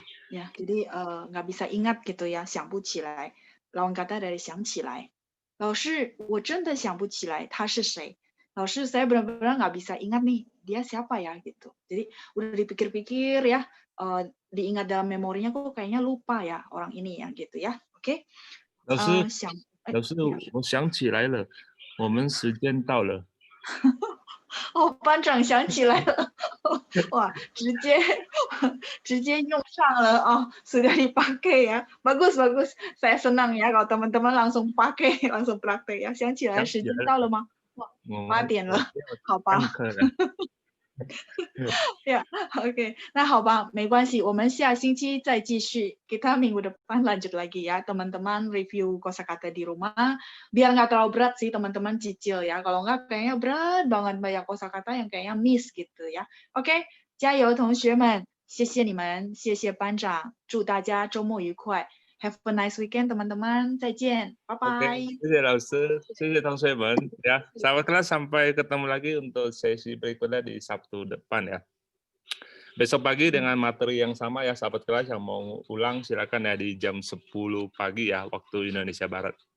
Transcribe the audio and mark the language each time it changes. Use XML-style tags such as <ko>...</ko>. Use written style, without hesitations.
<id>Ya, jadi nggak bisa ingat gitu ya, 想不起来. Lawan kata dari 想起来.</id> <zh>老师，我真的想不起来他是谁.</zh> <id>老师, saya benar-benar nggak bisa ingat nih, dia siapa ya gitu. Jadi udah dipikir-pikir ya, diingat dalam memorinya kok kayaknya lupa ya orang ini ya gitu ya. Oke.</id> <zh>老师，我想起来了，我们时间到了。哦，班长想起来了，哇，直接用上了哦，</zh> <id>sudah dipakai ya, bagus. Saya senang ya kalau teman-teman langsung pakai, langsung praktek ya.</id> <zh>想起来时间到了吗？哇，8点了，好吧。</zh> <id>Ya, oke.</id> <zh>Nah, 好吧，没关系，我们下星期再继续.</zh> <id>Kita minggu depan lanjut lagi ya, teman-teman review kosakata di rumah. Biar nggak terlalu berat sih, teman-teman cicil ya. Kalau nggak kayaknya berat banget banyak kosakata yang kayaknya miss gitu ya.</id> <zh>Oke, 加油同学们，谢谢你们，谢谢班长，祝大家周末愉快。</zh> <en>Have a nice weekend, teman-teman.</en> <zh>再见,</zh> <en>bye bye.</en> <zh>Oke, 谢谢老师，谢谢同学们ya.</zh> <id>Sahabat kelas, sampai ketemu lagi untuk sesi berikutnya di Sabtu depan ya. Besok pagi dengan materi yang sama ya, sahabat kelas yang mau ulang silakan ya di jam 10 pagi ya waktu Indonesia Barat.</id>